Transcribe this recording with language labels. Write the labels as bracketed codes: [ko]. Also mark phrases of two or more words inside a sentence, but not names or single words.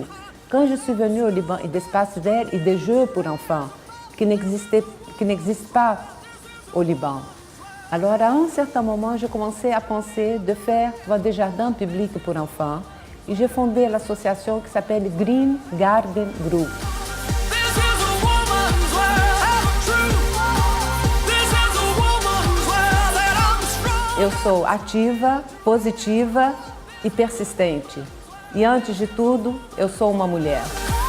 [fr] Quand je suis venue au Liban, il y a des espaces verts et des jeux pour enfants qui n'existent pas au Liban. Alors, à un certain moment, j'ai commencé à penser de faire des jardins publics pour enfants. Et j'ai fondé l'association qui s'appelle Green Garden Group. [pt] Eu sou ativa, positiva e persistente. E antes de tudo, eu sou uma mulher.